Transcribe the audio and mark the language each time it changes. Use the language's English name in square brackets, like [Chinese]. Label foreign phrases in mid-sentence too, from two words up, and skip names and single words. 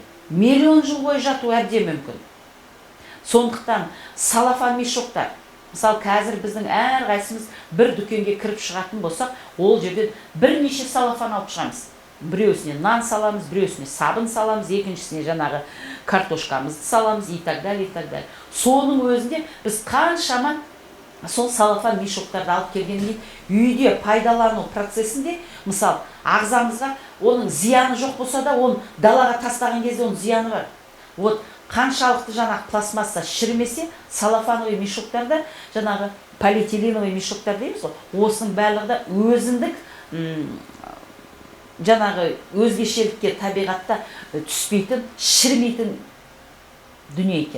[Kazakh] Миллион жыл бойы жату әбден мүмкін. Сондықтан салафан мешоктар, мысалы қазір біздің әрқайсымыз бір дүкенге кіріп шығатын болсақ, ол жерден бірнеше салафан алып шығамыз. Біреусіне нан саламыз, біреусіне сабын саламыз, екіншісіне жаңағы картошкамызды саламыз, [Russian] и так далее, и так далее. [Kazakh] Соның өзінде біз қаншама сол салафан мешоктарды алып келгеннен кейін үйде пайдалану процесінде, мысалы, ағзамызға оның зияны жоқ болса да, оны далаға тастаған кезде оның зияны бар. Вот қаншалықты жаңағы пластмасса шірімесе, салафановый мешоктарда, жаңағы полиэтиленовый мешоктар дейміз ғой, осының барлығы да өзіндік жаңағы өзгешелікке табиғатта түспейтін, шірмейтін дүние екен.